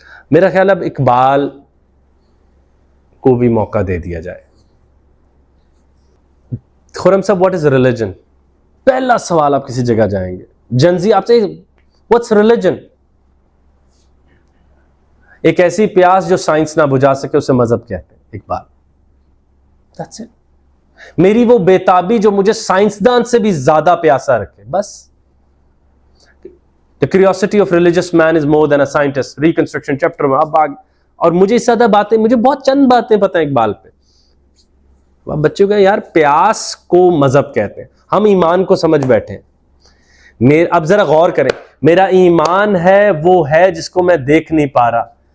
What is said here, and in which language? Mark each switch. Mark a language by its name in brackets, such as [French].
[Urdu] میرا خیال اب اقبال کو بھی موقع دے دیا جائے. خرم صاحب [English] What is religion? [Urdu] پہلا سوال آپ کسی جگہ جائیں گے، جنزی آپ سے [English] What's religion? [Urdu] ایک ایسی پیاس جو سائنس نہ بجھا سکے اسے مذہب کہتے ہیں. [English] Iqbal That's it. [Urdu] میری وہ بیتابی جو مجھے سائنسدان سے بھی زیادہ پیاسا رکھے، بس. [English] The curiosity of religious man is more than a scientist. [Urdu] Reconstruction chapter میں اب آگے، اور مجھے اس زیادہ باتیں، مجھے بہت چند باتیں پتہ ہیں اقبال پہ. بچوں کا یار پیاس کو مذہب کہتے ہیں، ہم ایمان کو سمجھ بیٹھے ہیں. اب ذرا غور کریں، میرا ایمان ہے وہ ہے جس کو میں دیکھ نہیں پا رہا.